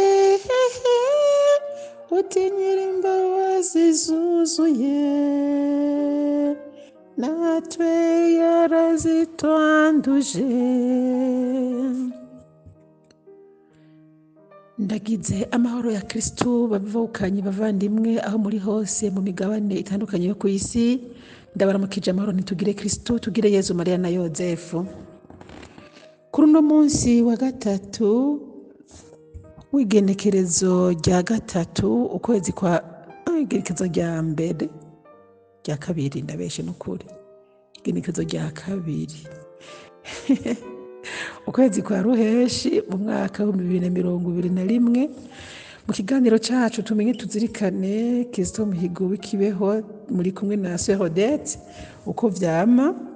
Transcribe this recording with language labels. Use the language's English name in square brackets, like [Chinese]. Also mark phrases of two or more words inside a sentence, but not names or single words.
[Rundi] utinyira imbabazi zuzuye natwe yarazitwanduje. Ndagize amahoro ya Kristo bavukanye bavandimwe aho muri hose mu migabane itandukanye yo ku isi. Ndabaramukije amahoro ntitugire Kristo, tugire Yezu Mariya na Yozefu. Kuri uno munsi wa gatatu w'igenekerezo rya gatatu ukwezi kwa igenekerezo rya mbere rya kabiri, ndabeshe n'ukuri, igenekerezo rya kabiri ukwezi kwa ruheshi mu mwaka wa 2021, mu kiganiro cacu tumenye tuzirikane Kizito Mihigo w'ikibeho muri kumwe na Odette uko vyama.